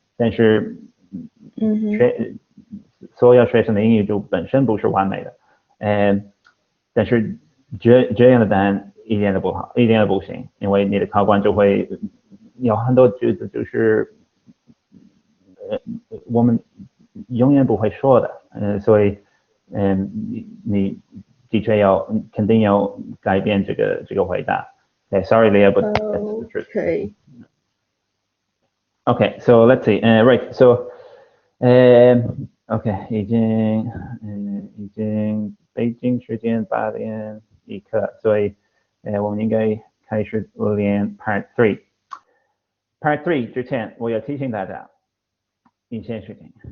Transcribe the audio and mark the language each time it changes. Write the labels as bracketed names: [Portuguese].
[Chinese] 但是，所有学生的英语就本身不是完美的，但是这样的答案一点都不好，一点都不行，因为你的考官就会有很多句子就是我们永远不会说的，所以你的确肯定要改变这个回答。 [English] Sorry, Leah, but that's the truth. Okay, so let's see. [Chinese] Right, so, okay, 已经北京时间8点1刻，所以我们应该开始练 Part 3。Part 3之前，我要提醒大家一些事情。